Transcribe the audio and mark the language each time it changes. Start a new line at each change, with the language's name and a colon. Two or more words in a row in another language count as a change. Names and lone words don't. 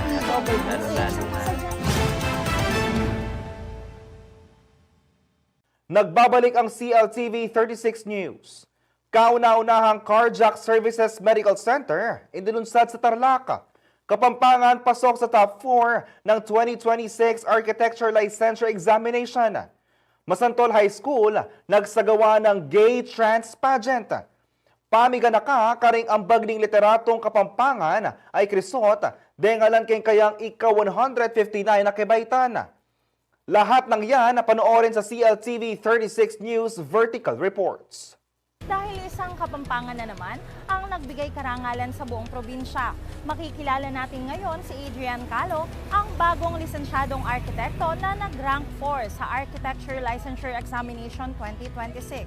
Filipino: Nagbabalik ang CLTV 36 News. Kauna-unahang Cardiac Services Medical Center inilunsad sa Tarlac. Kapampangan pasok sa top 4 ng 2026 Architecture Licensure Examination. Masantol High School nagsagawa ng Gay Trans Pageant.
Pampanga: Pamiganaka karing ang bagning literatong Kapampangan ay Crisot, dengalan kayang ika-159 na kebaitan.
Filipino: Lahat ng yan na panoorin sa CLTV 36 News Vertical Reports. Dahil isang Kapampangan na naman ang nagbigay karangalan sa buong probinsya. Makikilala natin ngayon si Adrian Calo, ang bagong lisensyadong arkitekto na nag-rank 4 sa Architecture Licensure Examination 2026.